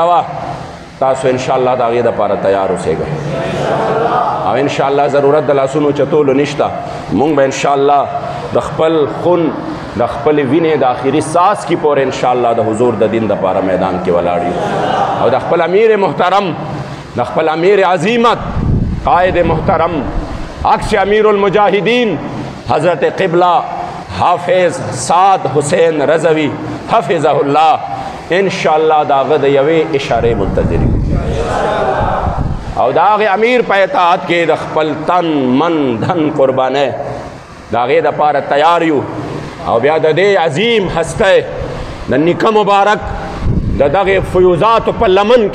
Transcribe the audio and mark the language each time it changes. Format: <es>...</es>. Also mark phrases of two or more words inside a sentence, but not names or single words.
<ps>وه تاسو انشاءالله د هغې دپاره تیار اوسېږئ او انشاءالله ضرورت د لاسونو چتولو نشته موږ به انشاءالله د خپل خون د خپل وینې د آخري ساس کې پورې انشاءالله د حضور د دین دپاره میدان کې ولاړ یو او د خپل امیر محترم د خپل امیر عظیمت قائد محترم عکس</ps> <ar>امیر المجاہدین</ar> <ps>حضرت قبلہ حافظ سعد حسین رضوی</ps> <ar>حفظہ اللہ</ar> <ps>انشاءاللہ د هغه د یوې اشارې منتظر یو او د هغې امیر په اطاعت کې د خپل</ps> <ur>تن من دھن</ur> <ps>قربانۍ د هغې دپاره تیار یو او بیا د دې عظیم هسته د نیکه مبارک د دغې فیوزاتو په لمن</ps>